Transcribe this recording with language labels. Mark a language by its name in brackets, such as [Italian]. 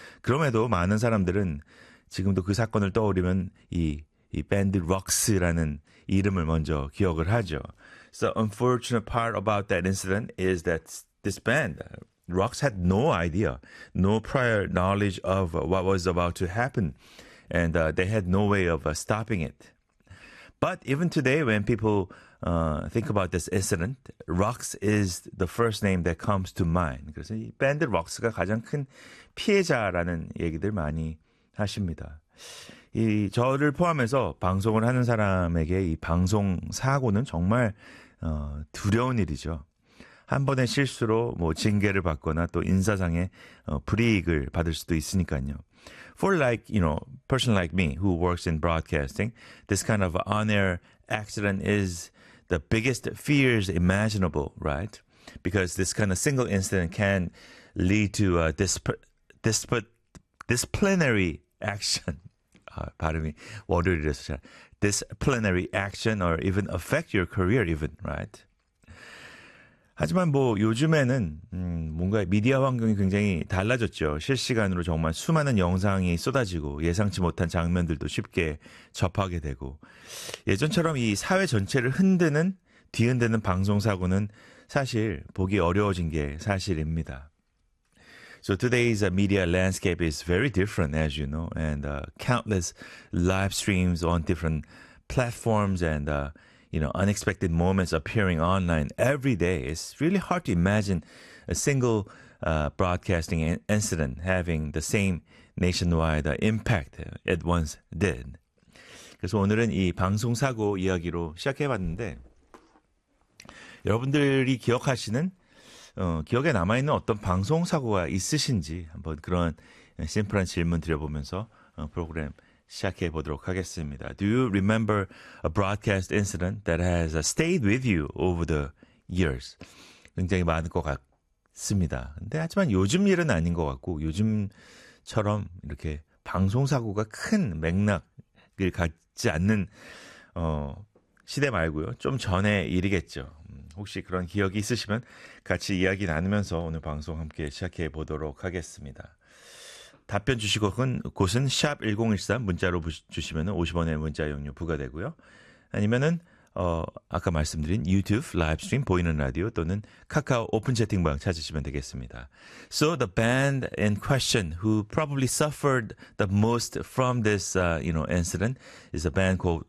[Korean] 그럼에도 많은 사람들은 지금도 그 사건을 떠올리면 이 밴드 럭스라는 이름을 먼저 기억을 하죠. [English] So unfortunate part about that incident is that this band, Rocks, had no idea, no prior knowledge of what was about to happen, and they had no way of stopping it. But even today, when people think about this incident, Rocks is the first name that comes to mind. [Korean] 그래서 이 밴드 Rocks가 가장 큰 피해자라는 얘기들 많이 하십니다. 이 저를 포함해서 방송을 하는 사람에게 이 방송 사고는 정말 두려운 일이죠. 한 번의 실수로 뭐 징계를 받거나 또 인사상의 불이익을 받을 수도 있으니까요. [English] For like, you know, person like me who works in broadcasting, this kind of on-air accident is the biggest fears imaginable, right? Because this kind of single incident can lead to a disciplinary action. [Korean] 발음이 월요일이라서 잘. [English] Disciplinary action or even affect your career even, right? [Korean] 하지만 뭐 요즘에는 뭔가 미디어 환경이 굉장히 달라졌죠. 실시간으로 정말 수많은 영상이 쏟아지고 예상치 못한 장면들도 쉽게 접하게 되고 예전처럼 이 사회 전체를 흔드는 뒤흔드는 방송 사고는 사실 보기 어려워진 게 사실입니다. [English] So today's media landscape is very different, as you know, and countless live streams on different platforms and you know, unexpected moments appearing online every day. It's really hard to imagine a single broadcasting incident having the same nationwide impact it once did. [Korean] 그래서 오늘은 이 방송 사고 이야기로 시작해봤는데 여러분들이 기억하시는 기억에 남아있는 어떤 방송 사고가 있으신지 한번 그런 심플한 질문 드려보면서 프로그램 시작해 보도록 하겠습니다. [English] Do you remember a broadcast incident that has stayed with you over the years? [Korean] 굉장히 많을 것 같습니다. 근데 하지만 요즘 일은 아닌 것 같고 요즘처럼 이렇게 방송 사고가 큰 맥락을 갖지 않는 시대 말고요. 좀 전에 일이겠죠. 혹시 그런 기억이 있으시면 같이 이야기 나누면서 오늘 방송 함께 시작해 보도록 하겠습니다. 답변 주시고 곳은 샵 1013 문자로 주시면 50원의 문자 이용료 부과되고요. 아니면은 아까 말씀드린 유튜브 라이브 스트림 보이는 라디오 또는 카카오 오픈 채팅방 찾으시면 되겠습니다. [English] So the band in question who probably suffered the most from this you know incident is a band called